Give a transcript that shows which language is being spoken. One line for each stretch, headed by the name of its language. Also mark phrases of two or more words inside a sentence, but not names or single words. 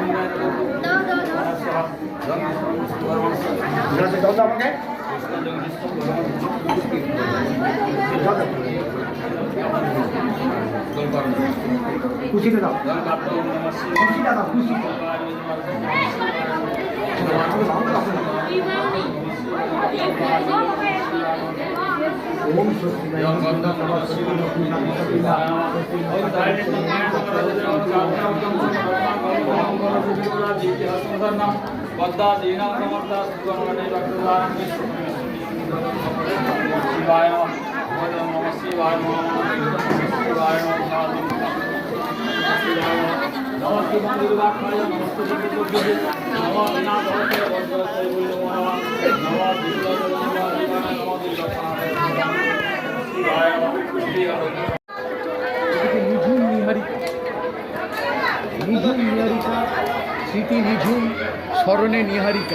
Bangla: খুশিতে দাও, খুশিটা দাও, খুশি।
Sanskrit: ওম স্বস্তি शिवाय नमः शिवाय नमः शिवाय नमः নমস্তে বন্ধুবাক্ষায় নমস্তে বিষ্ণুপদ্মে নমঃ নাথে বজ্রস্তে বৈষ্ণবো নমঃ নমঃ বিষ্ণুপদ্মে
Bangla: এদিকে নিঝুম নিহারিকা, নিঝুম নিহারিকা, স্মৃতি নিঝুম, স্মরণে নিহারিকা।